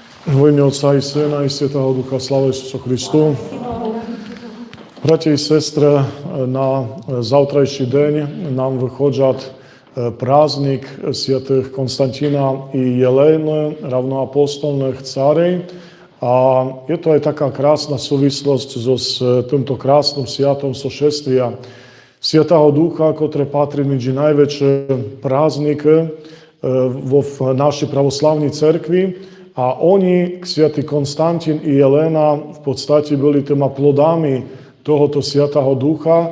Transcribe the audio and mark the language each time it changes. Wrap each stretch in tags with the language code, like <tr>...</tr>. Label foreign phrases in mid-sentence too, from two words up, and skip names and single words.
<uk>Во ім'я Отця і Сина, і Святого Духа, слава Ісусу Христу. Браті і сестри, на завтрашній день нам виходить праздник святих Константина і Єлени, равноапостольних царей.</uk> <sk>A je to aj taká krásna súvislosť s týmto krásnym sviatom sošestvia Svätého Ducha, ktoré patrí medzi najväčšie prázdniky vo našej pravoslavnej cerkvi. A oni, svätý Konstantín i Jelena, v podstate boli týma plodami tohoto Svätého Ducha,</sk>